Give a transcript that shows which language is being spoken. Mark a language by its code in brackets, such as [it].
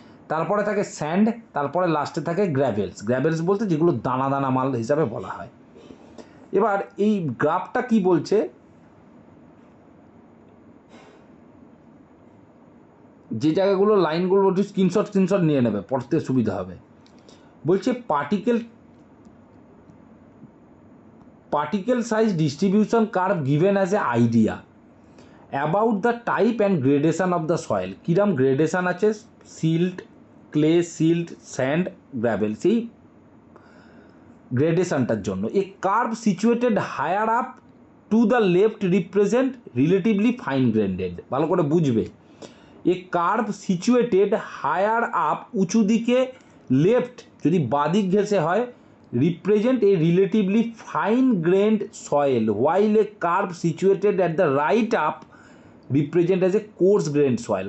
[bn] তারপরে থাকে স্যান্ড, তারপরে লাস্টে থাকে গ্র্যাভেলস। গ্র্যাভেলস বলতে যেগুলো দানা দানা মাল হিসাবে বলা হয়। এবার এই গ্রাফটা কি বলছে, যে জায়গাগুলো লাইনগুলো একটু স্ক্রিনশট নিয়ে নেবে, পড়তে সুবিধা হবে। [en] বলছে particle size distribution curve given as a idea about the type and gradation of the soil। [bn] কিরম গ্রেডেশন আছে [en] silt, clay, silt, sand, gravel, [bn] সেই গ্রেডেশনটার জন্য [en] A curve situated higher up to the left represent relatively fine grained. [bn] ভালো করে বুঝবে, [en] a curve situated higher up, [bn] উঁচু দিকে, [en] left [bn] যদি বাদিক ঘেঁষে হয়, [en] Represent a relatively fine grained soil, while a curve situated at the right up represent as a coarse grained soil.